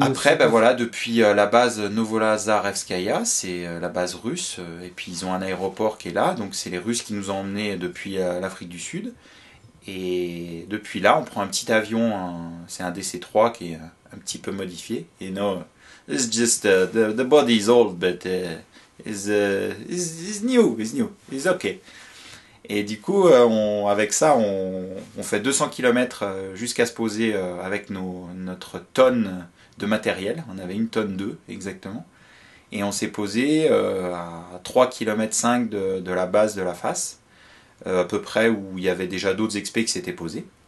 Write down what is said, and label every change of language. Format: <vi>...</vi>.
<fr>Après, c'est ben passé. voilà, depuis la base Novolazarevskaya, c'est la base russe, et puis ils ont un aéroport qui est là, donc c'est les Russes qui nous ont emmenés depuis l'Afrique du Sud. Et depuis là, on prend un petit avion, c'est un DC-3 qui est un petit peu modifié. Et non,</fr> <en>it's just the body is old, but is new, is okay.</en> <fr>Et du coup, avec ça, on fait 200 km jusqu'à se poser avec notre tonne de matériel. On avait une tonne 2 exactement. Et on s'est posé à 3,5 km de la base de la face, à peu près où il y avait déjà d'autres expés qui s'étaient posés.</fr>